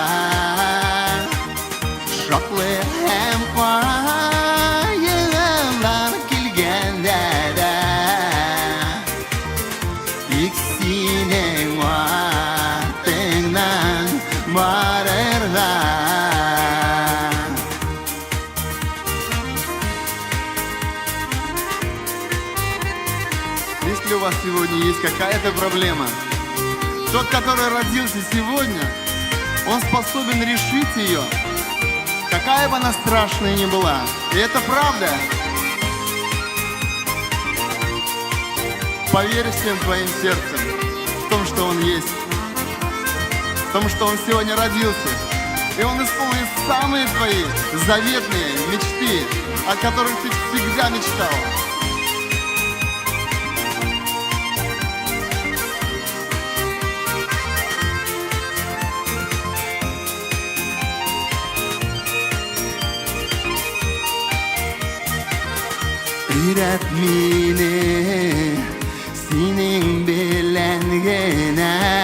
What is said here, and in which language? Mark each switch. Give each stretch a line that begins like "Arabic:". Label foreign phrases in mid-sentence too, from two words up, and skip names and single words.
Tatar: Шатлык һәм кайгылар килгәндә дә тик синең артыңнан барырга
Russian: Если у вас сегодня есть какая-то проблема, тот, который родился сегодня, он способен решить ее, какая бы она страшная ни была. И это правда. Поверь всем твоим сердцем в том, что он есть, в том, что он сегодня родился. И он исполнит самые твои заветные мечты, о которых ты всегда мечтал.
Tatar: Өйрәт мине синең белән генә